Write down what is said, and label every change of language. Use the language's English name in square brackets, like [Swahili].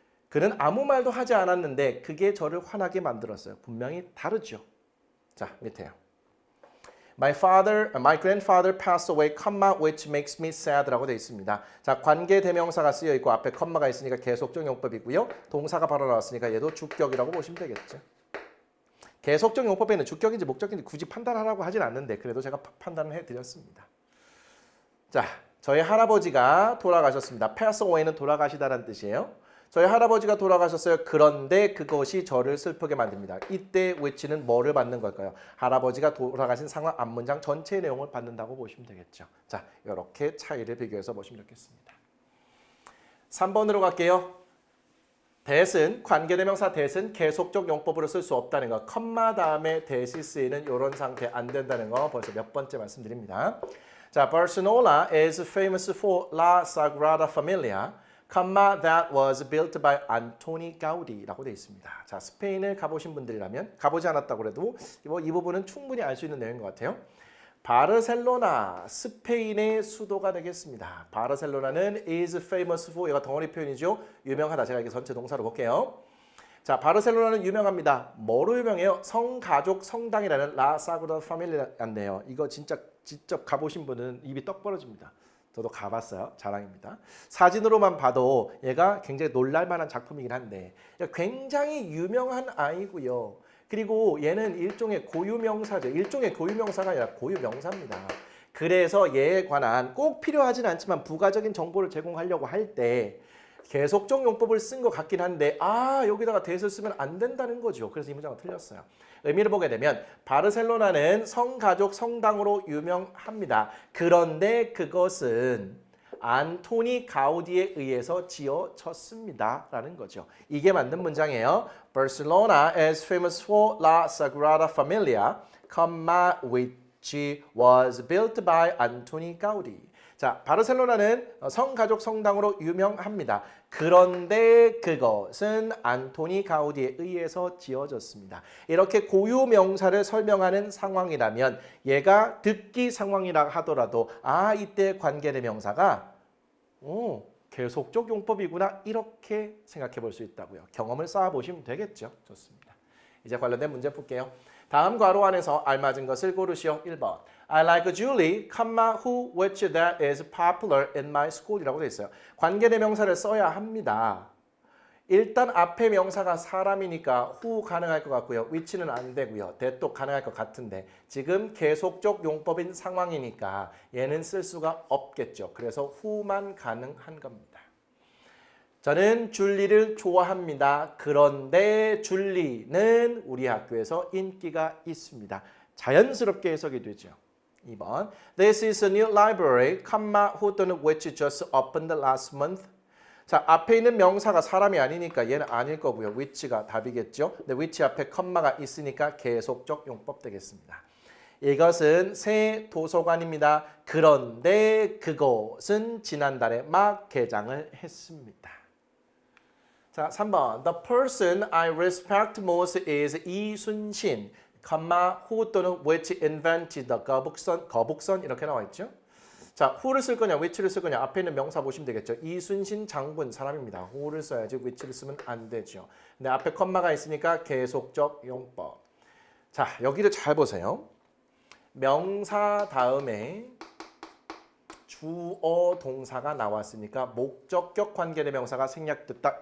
[Korean] 그는 아무 말도 하지 않았는데 그게 저를 화나게 만들었어요. 분명히 다르죠. 자, 밑에요. [English] My grandfather passed away, which makes me sad [Korean] 라고 되어 있습니다. 자, 관계 대명사가 쓰여 있고 앞에 컴마가 있으니까 계속적 용법이고요. 동사가 바로 나왔으니까 얘도 주격이라고 보시면 되겠죠. 계속적 용법에는 주격인지 목적인지 굳이 판단하라고 하진 않는데 그래도 제가 판단을 해드렸습니다. 자, 저희 할아버지가 돌아가셨습니다. pass away는 돌아가시다라는 뜻이에요. 저희 할아버지가 돌아가셨어요. 그런데 그것이 저를 슬프게 만듭니다. 이때 which는 뭐를 받는 걸까요? 할아버지가 돌아가신 상황 앞문장 전체의 내용을 받는다고 보시면 되겠죠. 자, 이렇게 차이를 비교해서 보시면 좋겠습니다. 3번으로 갈게요. that은 관계대명사 that은 계속적 용법으로 쓸 수 없다는 거. 컴마 다음에 that이 쓰이는 이런 상태 안 된다는 거 벌써 몇 번째 말씀드립니다. [English] 자, Barcelona is famous for La Sagrada Familia. that was built by Antoni Gaudi [Korean] 라고 되어 있습니다. 자, 스페인을 가보신 분들이라면 가보지 않았다고 해도 이 부분은 충분히 알 수 있는 내용인 것 같아요. 바르셀로나, 스페인의 수도가 되겠습니다. 바르셀로나는 [English] is famous for, [Korean] 얘가 덩어리 표현이죠. 유명하다. 제가 이게 전체 동사로 볼게요. 자, 바르셀로나는 유명합니다. 뭐로 유명해요? 성가족 성당이라는 라 사그라다 파밀리아인데요. 이거 진짜 직접 가보신 분은 입이 떡 벌어집니다. 저도 가봤어요. 자랑입니다. 사진으로만 봐도 얘가 굉장히 놀랄만한 작품이긴 한데 굉장히 유명한 아이고요. 그리고 얘는 일종의 고유명사죠. 일종의 고유명사가 아니라 고유명사입니다. 그래서 얘에 관한 꼭 필요하진 않지만 부가적인 정보를 제공하려고 할 때 계속적 용법을 쓴 것 같긴 한데 여기다가 that을 쓰면 안 된다는 거죠. 그래서 이 문장은 틀렸어요. 의미를 보게 되면 바르셀로나는 성가족 성당으로 유명합니다. 그런데 그것은 안토니 가우디에 의해서 지어졌습니다. 라는 거죠. 이게 맞는 문장이에요. [English] Barcelona is famous for La Sagrada Familia, which was built by Antoni Gaudi. [Korean] 자, 바르셀로나는 성가족 성당으로 유명합니다. 그런데 그것은 안토니 가우디에 의해서 지어졌습니다. 이렇게 고유 명사를 설명하는 상황이라면 얘가 듣기 상황이라 하더라도 이때 관계대명사가 계속적 용법이구나 이렇게 생각해 볼 수 있다고요. 경험을 쌓아보시면 되겠죠. 좋습니다. 이제 관련된 문제 풀게요. 다음 괄호 안에서 알맞은 것을 고르시오. 1번. [English] I like Julie, who, which, that is popular in my school [Korean] 이라고 되어 있어요. 관계대명사를 써야 합니다. 일단 앞에 명사가 사람이니까 who 가능할 것 같고요. which는 안 되고요. that도 가능할 것 같은데 지금 계속적 용법인 상황이니까 얘는 쓸 수가 없겠죠. 그래서 who만 가능한 겁니다. 저는 줄리를 좋아합니다. 그런데 줄리는 우리 학교에서 인기가 있습니다. 자연스럽게 해석이 되죠. 2번. [English] This is a new library, who 또는 which just opened last month. [Korean] 자, 앞에 있는 명사가 사람이 아니니까 얘는 아닐 거고요. which가 답이겠죠. 근데 which 앞에 컴마가 있으니까 계속적 용법 되겠습니다. 이것은 새 도서관입니다. 그런데 그것은 지난달에 막 개장을 했습니다. 자, 3번. [English] The person I respect most is 이순신, who 또는 which invented the 거북선 [Korean] 이렇게 나와 있죠. 자, who를 쓸 거냐, which를 쓸 거냐 앞에 있는 명사 보시면 되겠죠. 이순신 장군 사람입니다. who를 써야지 which를 쓰면 안 되죠. 근데 앞에 컴마가 있으니까 계속적 용법. 자, 여기를 잘 보세요. 명사 다음에 주어 동사가 나왔으니까 목적격 관계대명사가 생략됐다.